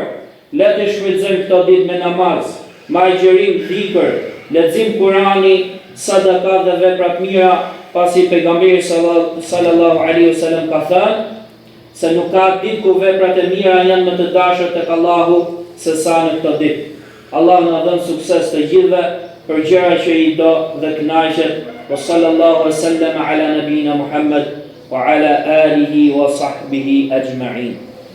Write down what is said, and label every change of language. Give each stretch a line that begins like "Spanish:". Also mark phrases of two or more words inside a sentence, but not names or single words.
Albanian: Le të shfrytëzojmë këto ditë me namaz, me agjerim, dhikr, lexim Kurani, sadaka dhe vepra të mira, pasi pejgamberi
Arabic: صلى الله عليه وسلم
Albanian: ka thënë se nuk ka ditë ku veprat e mira janë më të dashura tek Allahu se sa në këtë ditë. Allahu na dhon sukses të gjithëve për gjëra që i do dhe kënaqet.
Arabic: وصلى الله وسلم على نبينا محمد وعلى آله وصحبه أجمعين.